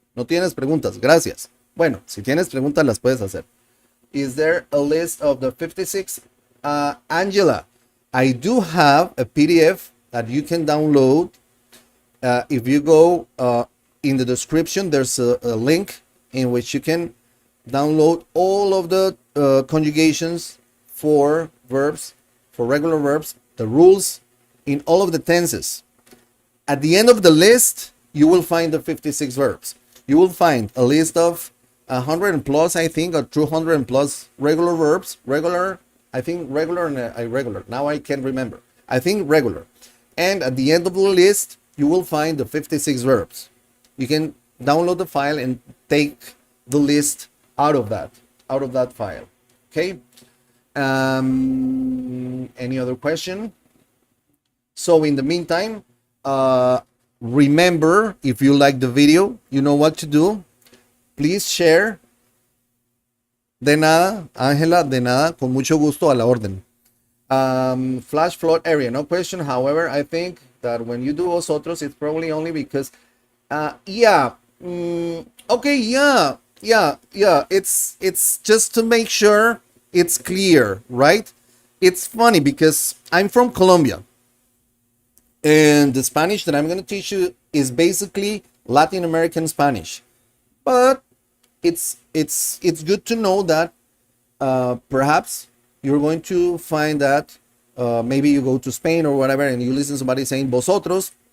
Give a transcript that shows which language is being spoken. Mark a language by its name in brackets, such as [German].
[Spanish] No tienes preguntas, gracias. Bueno, si tienes preguntas las puedes hacer. [English] Is there a list of the 56? Angela, I do have a PDF that you can download. If you go in the description, there's a link in which you can download all of the conjugations for verbs, for regular verbs, the rules in all of the tenses. At the end of the list, you will find the 56 verbs. You will find a list of 100 and plus, I think, or 200 and plus regular verbs. Regular, I think regular and irregular. Now I can't remember. I think regular. And at the end of the list, you will find the 56 verbs. You can download the file and take the list out of that file. Okay. Any other question? So in the meantime, remember, if you like the video, you know what to do. Please share. [Spanish] De nada, Ángela, de nada, con mucho gusto, a la orden. [English] Flash flood area, no question. However, I think that when you do vosotros, it's probably only because, okay, yeah. It's just to make sure it's clear, right? It's funny because I'm from Colombia, and the Spanish that I'm going to teach you is basically Latin American Spanish, but it's good to know that perhaps you're going to find that maybe you go to Spain or whatever and you listen to somebody saying vosotros.